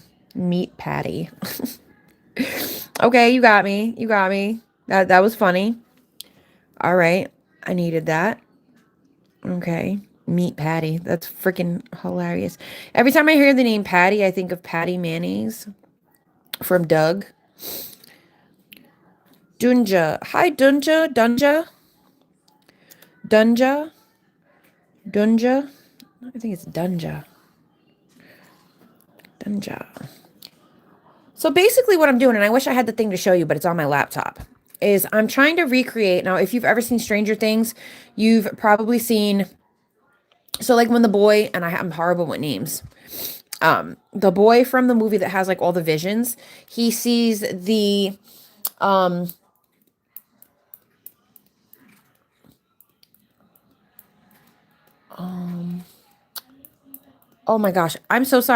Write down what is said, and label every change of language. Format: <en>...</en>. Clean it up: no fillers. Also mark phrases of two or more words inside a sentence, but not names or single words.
<en>Meat patty. Okay, you got me. You got me. That was funny. All right. I needed that. Okay. Meat patty. That's freaking hilarious. Every time I hear the name Patty, I think of Patty Mayonnaise from Doug. Dunja. Hi, Dunja. Dunja. Dunja. Dunja. I think it's Dunja. Dunja. So basically what I'm doing, and I wish I had the thing to show you, but it's on my laptop, is I'm trying to recreate. Now, if you've ever seen Stranger Things, you've probably seen, so like when the boy, and I'm horrible with names, the boy from the movie that has like all the visions, he sees the, um, oh my gosh, I'm so sorry.</en>